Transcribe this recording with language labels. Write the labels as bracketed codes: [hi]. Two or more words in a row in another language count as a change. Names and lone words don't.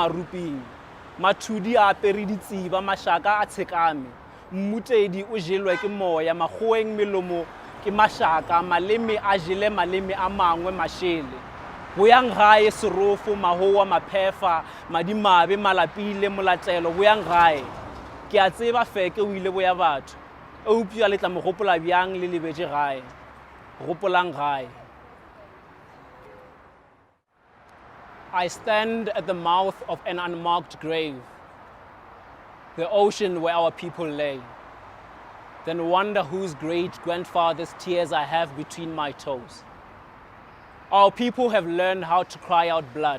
[nso] maruping mathudi a apere ditsiba mašaka a tshekame mmutedi o jelwe ke moya magoeng melomo ke mašaka maleme a jele maleme a mangwe mašele boyang gae serofo mahoa maphefa madimabe malapile molatelo boyang gae ke a tseba feke o ile boya batho eupša le tla mo gopola bjang le lebetše gae gopolang gae. [en] I stand at the mouth of an unmarked grave, the ocean where our people lay, then wonder whose great-grandfather's tears I have between my toes. Our people have learned how to cry out blood.